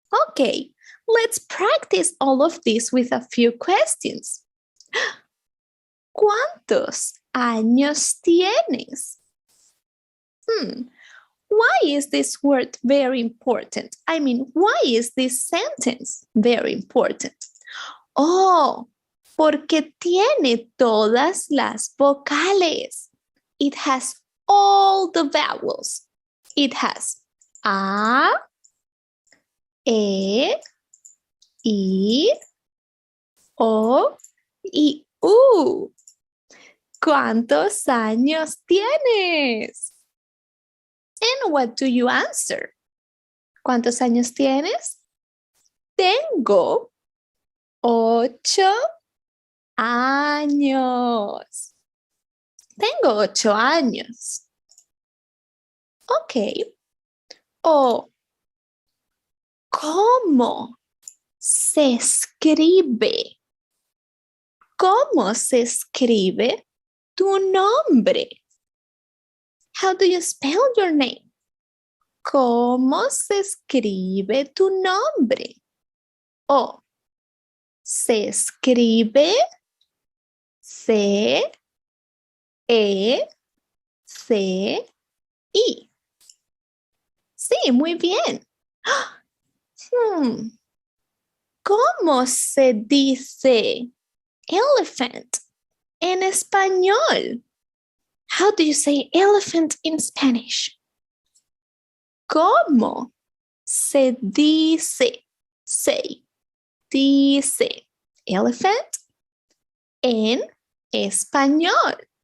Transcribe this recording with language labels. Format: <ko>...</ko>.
<en>Okay, let's practice all of this with a few questions.</en> <es>¿Cuántos años tienes?</es> <en>Why is this word very important? I mean, why is this sentence very important?</en> <es>Oh, porque tiene todas las vocales.</es> <en>It has all the vowels. It has A, E, I, O y U.</en> <es>¿Cuántos años tienes?</es> <en>And what do you answer?</en> <es>¿Cuántos años tienes? Tengo 8 años. Tengo 8 años. Ok. O, ¿cómo se escribe? ¿Cómo se escribe tu nombre?</es> <en>How do you spell your name?</en> <es>¿Cómo se escribe tu nombre? O, se escribe C, E, C, I. Sí, muy bien. ¿Cómo se dice elephant en español?</es> <en>How do you say elephant in Spanish?</en> <es>¿Cómo se dice? Say, dice elephant en español.</es>